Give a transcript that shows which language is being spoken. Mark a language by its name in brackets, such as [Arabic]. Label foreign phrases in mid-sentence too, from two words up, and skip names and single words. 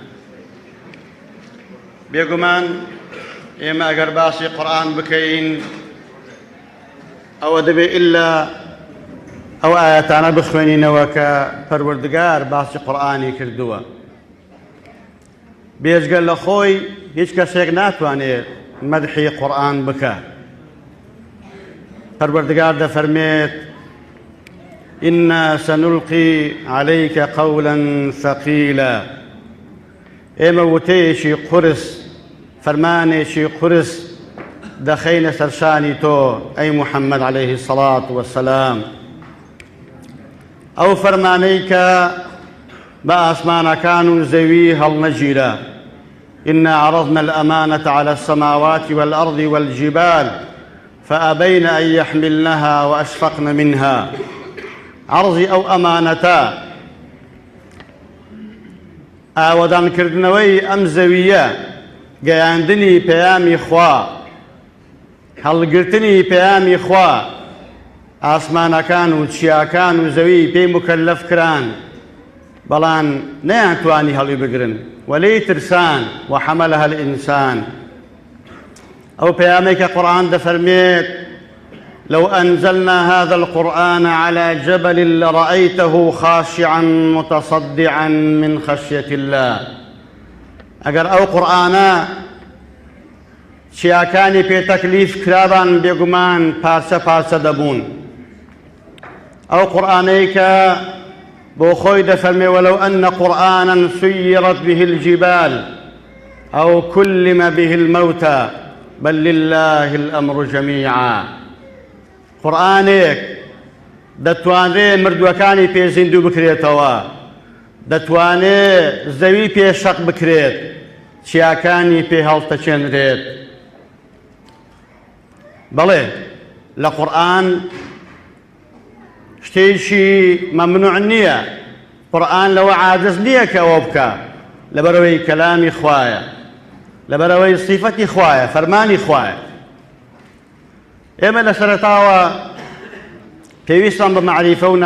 [Central Kurdish] بێگومان ئێمە ئەگەر باسی قورئان بکەین ئەوە دەبێت ئیلا ئەو ئاەتانە بخوێنینەوە کە پەروەردگار باسی قورئانی کردووە. بێجگە لە خۆی هیچ کەسێک ناتوانێت مەدحی قورئان بکە. پەروەردگار دەفەرمێت [Arabic] إنا سنلقي عليك قولا ثقيلا. [Central Kurdish] ئێمە وتەیەکی قورس، فەرمانێکی قورس دەخەینە سەرشانی تۆ ئەی محەممەد [Arabic] عليه الصلاة والسلام. [Central Kurdish] ئەو فەرمانەی کە بە ئاسمانەکان و زەوی هەڵنەگیرە. [Arabic] إنا عرضنا الأمانة على السماوات والأرض والجبال فأبين أن يحملنها وأشفقن منها عرضي أو أمانتا [Central Kurdish] ئاوەدان کردنەوەی ئەم زەویە گەیاندنی پەیامی خوا هەڵگرتنی پەیامی خوا ئاسمانەکان و چیاکان و زەوی پێی مکەلەف کران بەڵام نەیانتوانی هەڵی بگرن وەلێی ترسان [Arabic] وحەمەلەها الئینسان [Central Kurdish] ئەو پەیامەی کە قورئان دەفەرمێت [Arabic] لو أنزلنا هذا القرآن على جبل لرأيته خاشعا متصدعا من خشية الله [Central Kurdish] ئەگەر ئەو قورئانە چیاکانی پێ تەکلیف کرابان بێگومان پارچە پارچە دەبوون ئەو قورئانەی کە بۆ خۆی دەفەرمێ [Arabic] ولو أن قرآنا سيرت به الجبال أو كلم به الموتى بل لله الأمر جميعا [Central Kurdish] قورئانێک دەتوانرێ مردووەکانی پێ زیندوو بکرێتەوە دەتوانێت زەوی پێ شەق بکرێت چیاکانی پێ هەڵتەچێنرێت بەڵێ لە قورئان شتێکی مەمنوع نییە قورئان لەوە عاجز نییە کە ئەوە بکە لەبەرەوەی کەلامی خوایە لەبەرەوەی سیفەتی خوایە فەرمانی خوایە ئێمە لە سەرەتاوە پێویستمان بە معریفە و